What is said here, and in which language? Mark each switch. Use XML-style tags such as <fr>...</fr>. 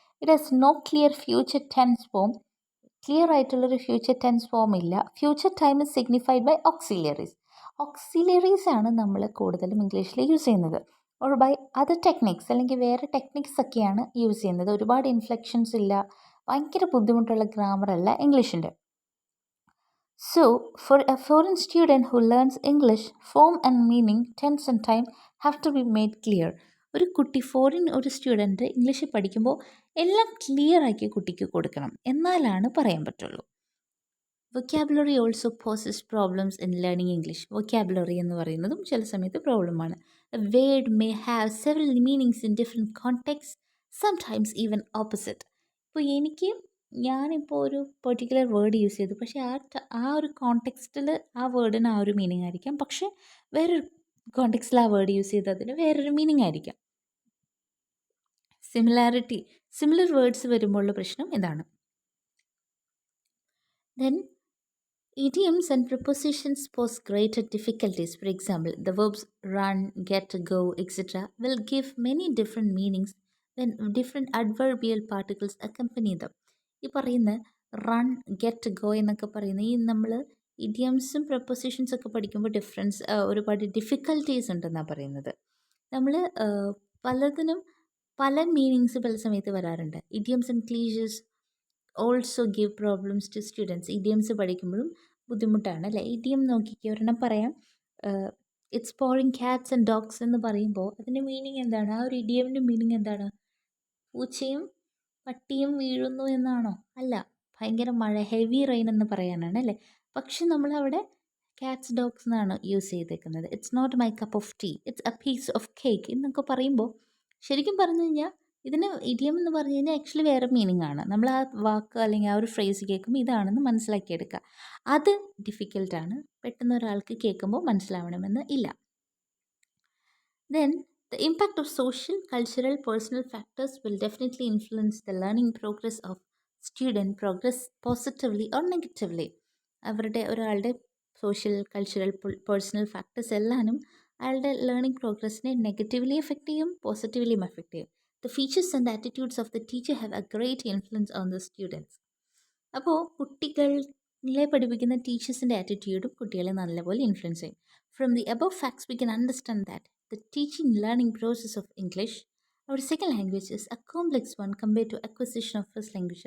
<en>It has no clear future tense form.</en> <ml>Clear ആയിട്ടുള്ളൊരു future tense form ഇല്ല.</ml> <en>Future time is signified by auxiliaries.</en> <ml>ഓക്സിലിയറീസ് ആണ് നമ്മൾ കൂടുതലും ഇംഗ്ലീഷിൽ യൂസ് ചെയ്യുന്നത്.</ml> <en>or by other techniques,</en> <ml>അല്ലെങ്കിൽ വേറെ ടെക്നിക്സ് ഒക്കെയാണ് യൂസ് ചെയ്യുന്നത്. ഒരുപാട് ഇൻഫ്ലെക്ഷൻസ് ഇല്ല, ഭയങ്കര ബുദ്ധിമുട്ടുള്ള ഗ്രാമർ അല്ല ഇംഗ്ലീഷിൻ്റെ.</ml> <en>So, for a foreign student who learns English, form and meaning, tense and time have to be made clear.</en> <ml>ഒരു സ്റ്റുഡൻറ്റ് ഇംഗ്ലീഷ് പഠിക്കുമ്പോൾ എല്ലാം ക്ലിയർ ആക്കി കുട്ടിക്ക് കൊടുക്കണം, എന്നാലാണ് പറയാൻ പറ്റുള്ളൂ.</ml> <en>Vocabulary also poses problems in learning English.</en> <ml>Vocabulary എന്ന് പറയുന്നതും ചില സമയത്ത് പ്രോബ്ലമാണ്.</ml> <en>A word may have several meanings in different context, sometimes even opposite.</en> <ml>ഇപ്പോൾ ഞാനിപ്പോൾ ഒരു പെർട്ടിക്കുലർ വേർഡ് യൂസ് ചെയ്തു, പക്ഷേ ആ ഒരു കോണ്ടെക്സ്റ്റിൽ ആ വേർഡിന് ആ ഒരു മീനിങ് ആയിരിക്കാം, പക്ഷേ വേറൊരു കോണ്ടെക്സ്റ്റിൽ ആ വേർഡ് യൂസ് ചെയ്തതിന് വേറൊരു മീനിങ് ആയിരിക്കാം. സിമിലർ വേർഡ്സ് വരുമ്പോഴുള്ള പ്രശ്നം ഇതാണ്.</ml> <en>Then idioms and prepositions pose greater difficulties. For example, the verbs run, get, go, etc. will give many different meanings when different adverbial particles accompany them.</en> <ml>ഈ പറയുന്ന run, get, go എന്നൊക്കെ പറയുന്ന നമ്മൾ ഇഡിയംസും prepositions ഒക്കെ പഠിക്കുമ്പോൾ ഒരുപാട് ഡിഫിക്കൽട്ടീസ് ഉണ്ടെന്നാണ് പറയുന്നത്. നമ്മൾ പലതിനും പല മീനിങ്സ് പല സമയത്ത് വരാറുണ്ട്.</ml> <en>Idioms and cliches also give problems to students.</en> <ml>Idioms പഠിക്കുമ്പോഴും ബുദ്ധിമുട്ടാണ് അല്ലേ? ഇഡിയം നോക്കിക്കുക, ഒരെണ്ണം പറയാം,</ml> <en>it's pouring cats and dogs</en> <ml>എന്ന് പറയുമ്പോൾ അതിൻ്റെ മീനിങ് എന്താണ്? ആ ഒരു ഇഡിയമിൻ്റെ മീനിങ് എന്താണ്? പൂച്ചയും പട്ടിയും വീഴുന്നു എന്നാണോ? അല്ല, ഭയങ്കര മഴ, ഹെവി റെയിൻ എന്ന് പറയാനാണ് അല്ലേ? പക്ഷെ നമ്മളവിടെ ക്യാറ്റ്സ് ഡോഗ്സ് എന്നാണ് യൂസ് ചെയ്തേക്കുന്നത്.</ml> <en>it's not my cup of tea, it's a piece of cake</en> <ml>എന്നൊക്കെ പറയുമ്പോൾ ശരിക്കും പറഞ്ഞു കഴിഞ്ഞാൽ ഇതിന് ഇഡിയം എന്ന് പറഞ്ഞു കഴിഞ്ഞാൽ ആക്ച്വലി വേറെ മീനിങ് ആണ്. നമ്മൾ ആ വാക്ക് അല്ലെങ്കിൽ ആ ഒരു ഫ്രേസ് കേൾക്കുമ്പോൾ ഇതാണെന്ന് മനസ്സിലാക്കിയെടുക്കുക. അത് ഡിഫിക്കൽട്ടാണ്, പെട്ടെന്ന് ഒരാൾക്ക് കേൾക്കുമ്പോൾ മനസ്സിലാവണമെന്ന് ഇല്ല.</ml> <en>Then the impact of social, cultural, personal factors will definitely influence the learning progress of student progress positively or negatively.</en> <ml>ഒരാളുടെ സോഷ്യൽ, കൾച്ചറൽ, പേഴ്സണൽ ഫാക്ടേഴ്സ് എല്ലാനും അയാളുടെ ലേണിംഗ് പ്രോഗ്രസ്സിനെ നെഗറ്റീവ്ലി എഫക്റ്റ് ചെയ്യും, പോസിറ്റീവ്ലിയും എഫക്റ്റ് ചെയ്യും.</ml> <en>The features and attitudes of the teacher have a great influence on the students.</en> <ml>അപ്പോൾ കുട്ടികളെ പഠിപ്പിക്കുന്ന ടീച്ചേഴ്സിൻ്റെ ആറ്റിറ്റ്യൂഡും കുട്ടികളെ നല്ലപോലെ influence ചെയ്യും.</ml> <en>From the above facts we can understand that the teaching learning process of English, our second language, is a complex one compared to acquisition of first language.</en>